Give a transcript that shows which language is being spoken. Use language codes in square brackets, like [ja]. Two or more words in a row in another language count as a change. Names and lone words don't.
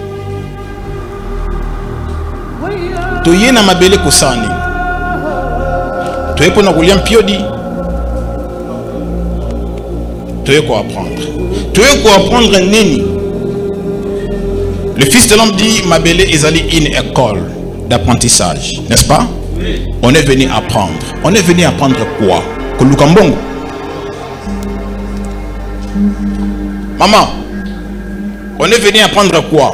[ln] Toye na mabele kosani. Toye pona kulia mpiodi. Toye [fr] quoi apprendre? Toye quoi apprendre nini? Le Fils de l'homme dit [ln] mabele ezali [fr] une école d'apprentissage, n'est-ce pas? Oui. On est venu apprendre. On est venu apprendre quoi? [ln] Kolukambongo. [fr] Maman, on est venu apprendre quoi?